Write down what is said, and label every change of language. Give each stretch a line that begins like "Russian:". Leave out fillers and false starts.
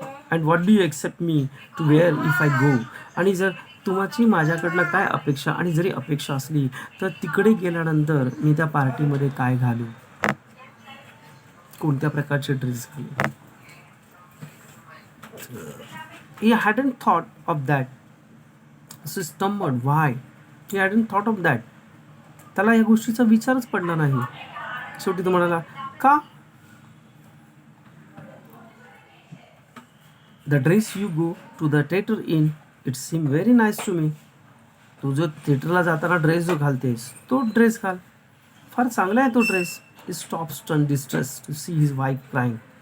English: And what do you except me to wear if I go?
Marathi: आणि जर तुमची माझ्याकडनं काय अपेक्षा, आणि जरी अपेक्षा असली तर तिकडे गेल्यानंतर मी त्या पार्टीमध्ये काय घालू, कोणत्या प्रकारचे ड्रेस घालू?
English: He hadn't thought of that. She stumbled. Why? He hadn't thought of that.
Marathi: त्याला या गोष्टीचा विचारच पडला नाही. शेवटी तो म्हणाला, का?
English: The dress you go to the theater in, it seemed very nice to me.
Marathi: तू जो थिएटरला जाताना ड्रेस जो घालतेस तो ड्रेस घाल, फार चांगला आहे तो dress.
English: He stopped stunned, distressed to see his wife crying.